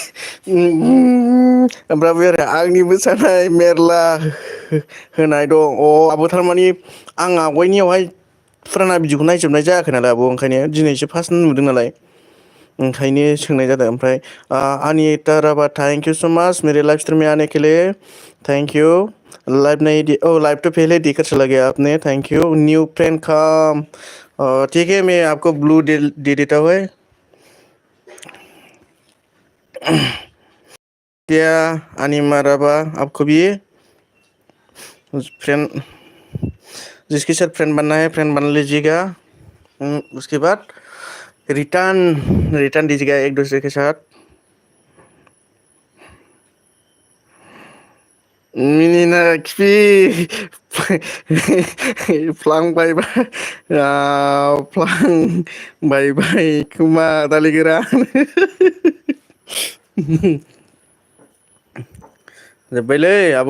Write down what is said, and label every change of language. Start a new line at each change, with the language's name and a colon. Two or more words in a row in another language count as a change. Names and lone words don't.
Bodo: ओमफ्राय बे आरो आंनि मोसानाय मेरला होनाय दं। आब' थारमानि आं आवगायनियावहाय फुराना भिडिअखौ नायजोबनाय जायाखै नालाय आब', ओंखायनो दिनैसो फार्स्ट नुदों नालाय ओंखायनो सोंनाय जादों।
Hindi: ओमफ्राय अनिता राभा
English: thank you so much
Hindi: मेरे
English: live stream
Hindi: में आने के लिए।
English: thank you.
Hindi: लाइव नहीं लाइव तो पहले देखकर चला गया आपने, थैंक यू।
English: new friend come,
Hindi: ठीक है मैं आपको ब्लू दे देता हूँ। क्या अनिमा राभा आपको भी फ्रेंड, जिसके साथ फ्रेंड बनना है फ्रेंड बन लीजिएगा। उसके बाद रिटर्न दीजिएगा एक दूसरे के साथ।
Bodo: मिनिना खिफि फ्लांबाय खोमा दालि गोरान। जोब्बायलै आब'।